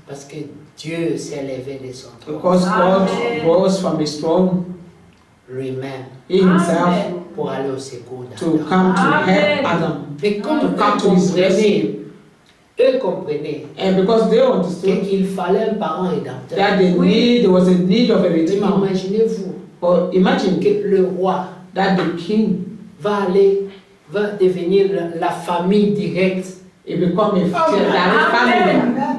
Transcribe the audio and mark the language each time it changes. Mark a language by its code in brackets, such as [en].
[fr] Parce que Dieu s'est levé de son trône. [en] because God rose from his throne, [fr] Lui-même, [en] he himself, [fr] pour aller au secours [en] to [fr] d'Adam. [en] come to help Adam. [fr] Mais comme [en] to [fr] eux [en] come to his [fr] comprenaient, eux comprenaient [en] And because they understood [fr] qu'il fallait un parent rédempteur. [en] that there was a need of a redeemer. [fr] Imaginez-vous [en] But imagine [fr] que le roi [en] that the king, [fr] va devenir la famille directe [en] he become a direct family.